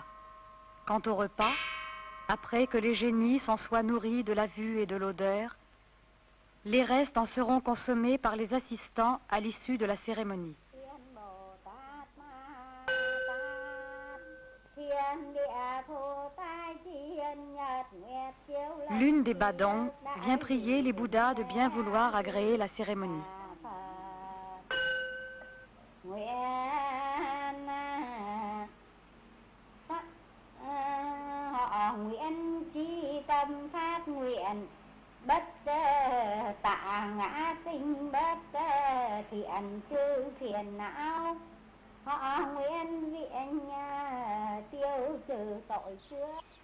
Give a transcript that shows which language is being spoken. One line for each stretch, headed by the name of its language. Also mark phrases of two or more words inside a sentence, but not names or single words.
French: Quant au repas, après que les génies s'en soient nourris de la vue et de l'odeur, Les restes en seront consommés par les assistants à l'issue de la cérémonie. L'une des badongs vient prier les Bouddhas de bien vouloir agréer la cérémonie.
Vietnamese: Bất tạ ngã sinh bất thiện trừ phiền não, họ nguyện viện tiêu trừ tội xưa.